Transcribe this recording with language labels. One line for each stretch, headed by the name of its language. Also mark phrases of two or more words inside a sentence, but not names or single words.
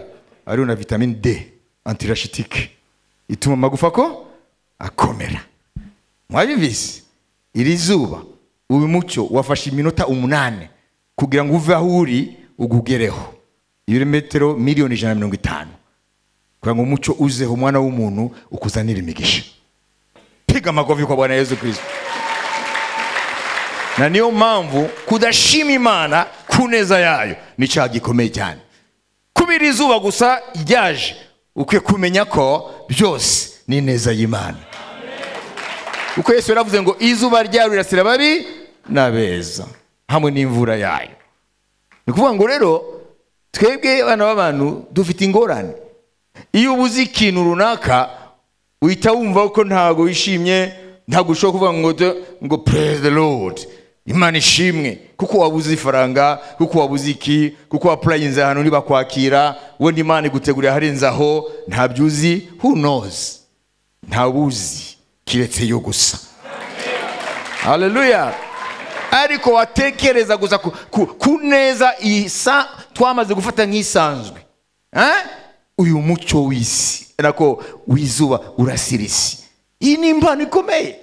Kinyarwanda: Ari na vitamine D antirachitique ituma amagufa ko akomera. Mwabivise iri zuba, uyu mucyo wafashe iminota 8 kugira ngo uve aho uri ugugereho ibirometero miliyoni 150, kugira ngo umucyo uzeho umwana w'umuntu ukuzanira imigisha.
Swahili: Piga makofi kwa Bwana Yesu Kristo.
Kinyarwanda: Na niyo mpamvu kudashima Imana kuneza yayo ni cyaha gikomeye cyane. Kubira izuba gusa ryaje, ukwiye kumenya ko byose ni neza y'Imana. Uko Yesu yaravuze ngo izuba ryayo rirasira babi n'abeza hamwe n'imvura yayo. Ni kuvuga ngo rero twebwe abana b'abantu dufite ingorane. Iyo ubuze ikintu runaka uhita wumva ko ntago wishimye, ntago ushobora kuvuga ngo
English: praise the Lord,
Kinyarwanda: Imana ishimwe, kuko wabuze ifaranga, kuko wabuze iki, kuko wapurayinze ahantu ntibakwakira, wenda Imana igutegurira harenzaho, ntabyuzi.
English: Who knows?
Kinyarwanda: Ntabuzi kiretse yo gusa. Haleluya. Ariko watekereza gusa kuneza isa twamaze gufata nk'isanzwe. Uyu mucyo w'isi nako wizuba urasirisi, iyi ni impano ikomeye.